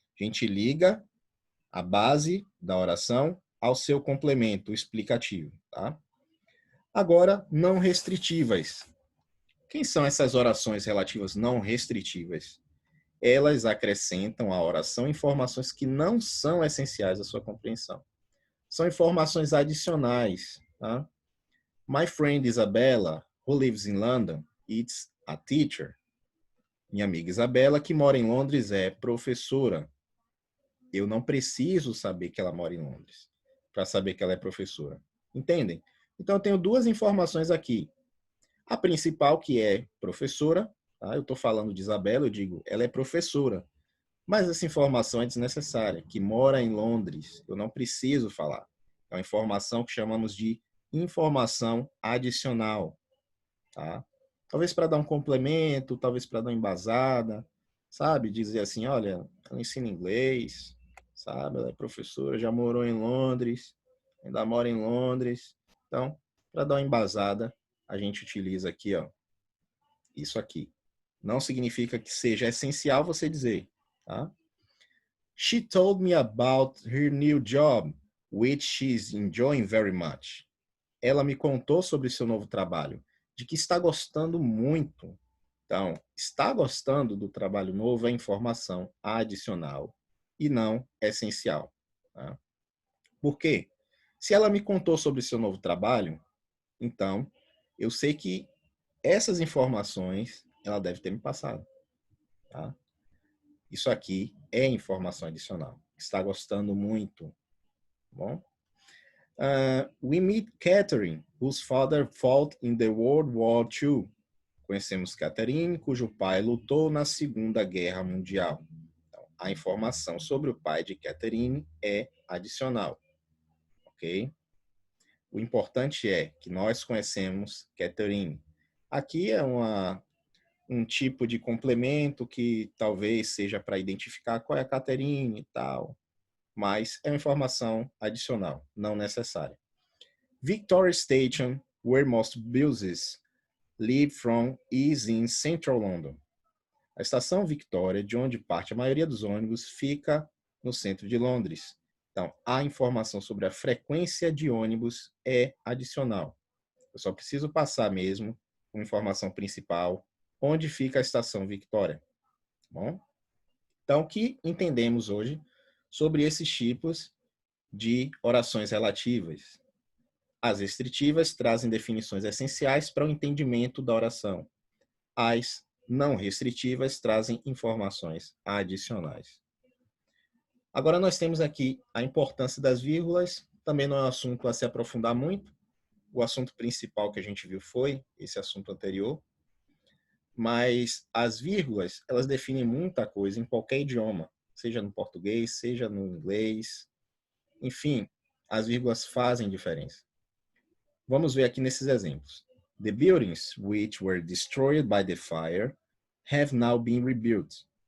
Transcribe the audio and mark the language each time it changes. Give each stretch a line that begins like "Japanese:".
Portuguese: A gente liga a base da oração ao seu complemento explicativo, tá? Agora, não restritivas. Quem são essas orações relativas não restritivas? Elas acrescentam à oração informações que não são essenciais à sua compreensão. São informações adicionais. Tá?
English: My friend Isabella, who lives in London, is a teacher.
Portuguese: Minha amiga Isabela, que mora em Londres, é professora. Eu não preciso saber que ela mora em Londres para saber que ela é professora. Entendem? Então, eu tenho duas informações aqui. A principal, que é professora. Tá? Eu estou falando de Isabela, eu digo, ela é professora. Mas essa informação é desnecessária, que mora em Londres. Eu não preciso falar. É uma informação que chamamos de informação adicional. Tá? Talvez para dar um complemento, talvez para dar uma embasada, sabe? Dizer assim, olha, ela ensina inglês, sabe? Ela é professora, já morou em Londres, ainda mora em Londres. Então, para dar uma embasada, a gente utiliza aqui, ó, isso aqui. Não significa que seja essencial você dizer, tá?
English: She told me about her new job, which she's enjoying very much.
Portuguese: Ela me contou sobre seu novo trabalho, de que está gostando muito. Então, está gostando do trabalho novo é informação adicional e não essencial. Tá? Por quê? Se ela me contou sobre seu novo trabalho, então eu sei que essas informações ela deve ter me passado. Tá? Isso aqui é informação adicional. Está gostando muito. Bom?
English: We meet Catherine, whose father fought in the World War II.
Portuguese: Conhecemos Catherine, cujo pai lutou na Segunda Guerra Mundial. Então, a informação sobre o pai de Catherine é adicional, ok? O importante é que nós conhecemos Catherine. Aqui é um tipo de complemento que talvez seja para identificar qual é a Catherine e tal, mas é uma informação adicional, não necessária.
English: Victoria Station, where most buses leave from, is in central London.
Portuguese: A estação Victoria, de onde parte a maioria dos ônibus, fica no centro de Londres. Então, a informação sobre a frequência de ônibus é adicional. Eu só preciso passar mesmo uma informação principal, onde fica a estação Victoria. Tá bom? Então, o que entendemos hoje sobre esses tipos de orações relativas? As restritivas trazem definições essenciais para o entendimento da oração. As não restritivas trazem informações adicionais. Agora nós temos aqui a importância das vírgulas, também não é um assunto a se aprofundar muito. O assunto principal que a gente viu foi esse assunto anterior, mas as vírgulas, elas definem muita coisa em qualquer idioma, seja no português, seja no inglês, enfim, as vírgulas fazem diferença. Vamos ver aqui nesses exemplos.
English: The buildings which were destroyed by the fire have now been rebuilt.